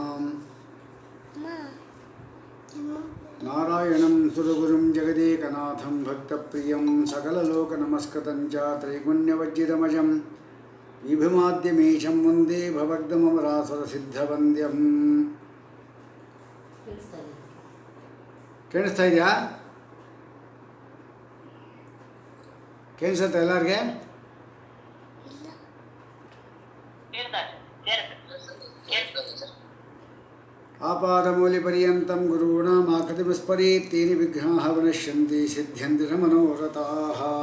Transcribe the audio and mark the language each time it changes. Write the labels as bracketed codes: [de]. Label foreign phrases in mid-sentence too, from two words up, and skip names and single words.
[sa] नारायणं सुरगुरुं जगदेकनाथं भक्तप्रियं सकललोकनमस्कृतं च त्रैगुण्यवज्जितमजं विभुमाद्यमीशं वन्दे भवग्धममरासुरसिद्धवन्द्यं। [kn] ಕೇಳಿಸ್ತಾ ಇದೆಯಾ? ಕೇಳಿಸುತ್ತೆ ಎಲ್ಲರಿಗೆ? [sa] ಆಪಾದಮೂಲಿಪರ್ಯಂతం ಗುರುಣಾಂ ಆಕೃತಿವಿಸ್ಮರೇತ್ ತೇನ ವಿಘ್ನಾಃ ವಿನಶ್ಯಂತಿ ಸಿದ್ಧ್ಯಂತಿ ನ ಮನೋರಥಾಃ.